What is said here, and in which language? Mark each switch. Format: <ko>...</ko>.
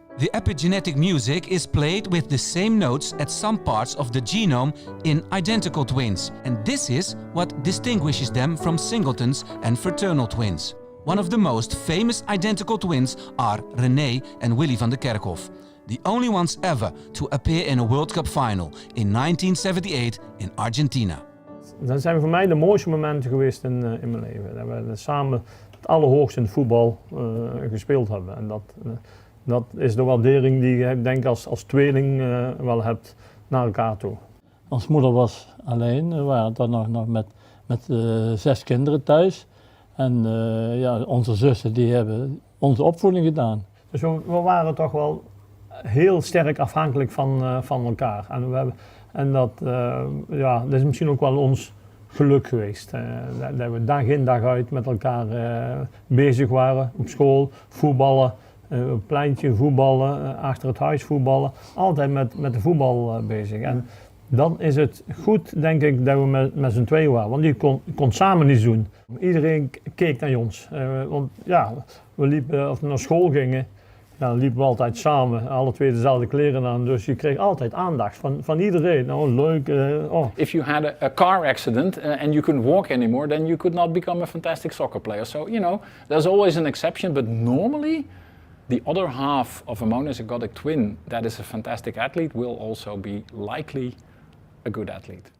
<en>The epigenetic music is played with the same notes at some parts of the genome in identical twins, and this is what distinguishes them from singletons and fraternal twins. One of the most famous identical twins are René and Willy van der Kerkhof, the only ones ever to appear in a World Cup final in 1978 in Argentina.</en> <nl>Dat zijn voor mij de mooiste momenten geweest in mijn leven. Dat we samen het allerhoogste in het voetbal gespeeld hebben. En dat is de waardering die je denk als tweeling wel hebt naar elkaar toe. Ons moeder was alleen, we waren dan nog met 6 kinderen thuis. En ja, onze zussen die hebben onze opvoeding gedaan. Dus we waren toch wel heel sterk afhankelijk van elkaar. En dat is misschien ook wel ons geluk geweest. Dat we dag in dag uit met elkaar bezig waren. Op school, voetballen, op het pleintje voetballen, achter het huis voetballen. Altijd met de voetbal bezig. En dan is het goed, denk ik, dat we met z'n tweeën waren. Want die kon samen niets doen. Iedereen keek naar ons. Want ja, we liepen, of we naar school gingen, dan liepen we altijd samen. Alle twee dezelfde kleren aan. Dus je kreeg altijd aandacht van iedereen. Nou, leuk.</nl> <en>If you had a car accident and you couldn't walk anymore, then you could not become a fantastic soccer player. So, you know, there's always an exception. But normally, the other half of a monozygotic twin that is a fantastic athlete will also be likely a good athlete.</en>